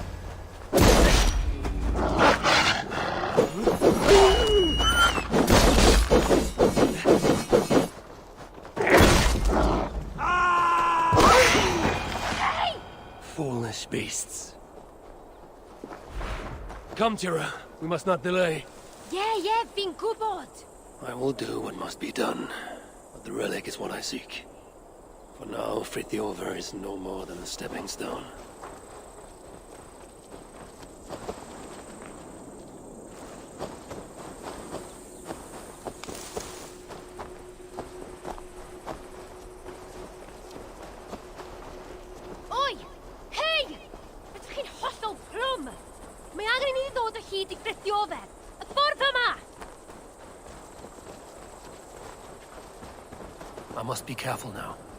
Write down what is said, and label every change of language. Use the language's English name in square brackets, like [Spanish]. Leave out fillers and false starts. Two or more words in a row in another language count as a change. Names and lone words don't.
[English] Foolish beasts. Come, Tira. We must not delay. [Welsh] Ie, fi'n gwybod. [English] I will do what must be done, but the relic is what I seek. For now, Frithiofer is no more than a stepping stone. Oi! Hei! [Welsh] Ydych chi'n hollol plwm! Mae angen i ni ddod o hyd i Frithiofer. Y ffordd yma! [English] I must be careful now.